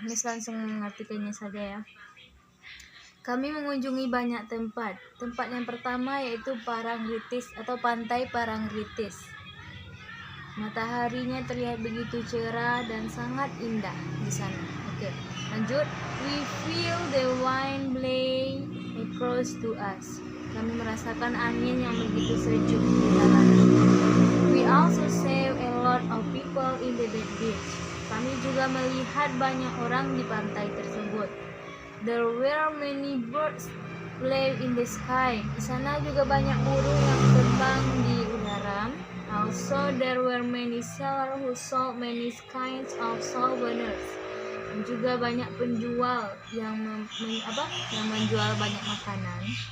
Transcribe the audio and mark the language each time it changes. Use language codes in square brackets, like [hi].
[id] Ini langsung mengartikannya saja ya. Kami mengunjungi banyak tempat. Tempat yang pertama yaitu Parangtritis atau Pantai Parangtritis. Mataharinya terlihat begitu cerah dan sangat indah di sana. Oke, lanjut. [en] We feel the wind blowing across to us. [id] Kami merasakan angin yang begitu sejuk di dalam. [en] We also saw a lot of people in the beach. [id] Kami juga melihat banyak orang di pantai tersebut. [en] There were many birds flying in the sky. [id] Di sana juga banyak burung yang terbang di udara. [en] Also, there were many sellers who sold many kinds of souvenirs. [id] Dan juga banyak penjual yang menjual banyak makanan.